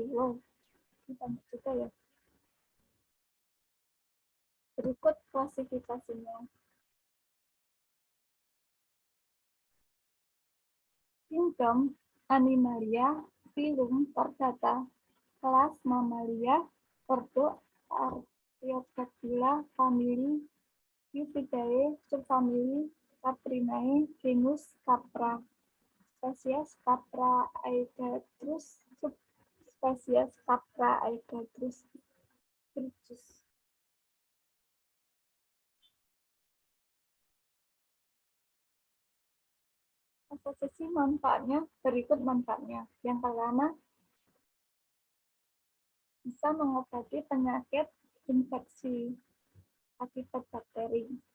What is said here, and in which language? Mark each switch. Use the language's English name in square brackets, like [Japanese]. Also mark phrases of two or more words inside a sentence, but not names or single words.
[Indonesian] Wow, ini banyak juga ya. Berikut klasifikasinya. Kingdom Animalia, filum Chordata, kelas Mammalia, ordo Artiodactyla, famili Eupidae, subfamili Caprinae, genus Capra, spesies Capra aegatrus, subspesies Capra aegatrus virgus. Asosiasi manfaatnya, berikut manfaatnya. Yang pertama, bisa mengobati penyakit infeksi akibat bakteri.